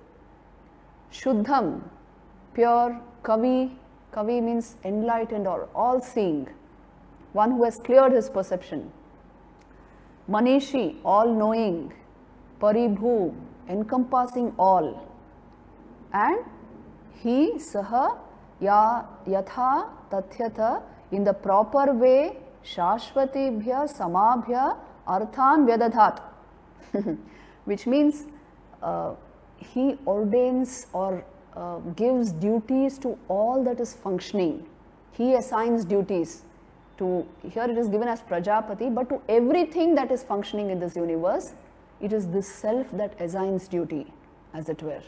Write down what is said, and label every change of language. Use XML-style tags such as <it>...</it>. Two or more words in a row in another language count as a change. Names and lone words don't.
<en>Shuddham, pure. Kavi, kavi means enlightened or all-seeing, one who has cleared his perception. Manishi, all-knowing. Paribhu, encompassing all. And he,</en> <sa>saha, yatha tathyata,</sa> <en>in the proper way,</en> <sa>shashvatibhya samabhya arthan vyadadhat,</sa> <en>which means he ordains or gives duties to all that is functioning. He assigns duties to, here it is given as Prajapati, but to everything that is functioning in this universe, it is this self that assigns duty, as it were.</en>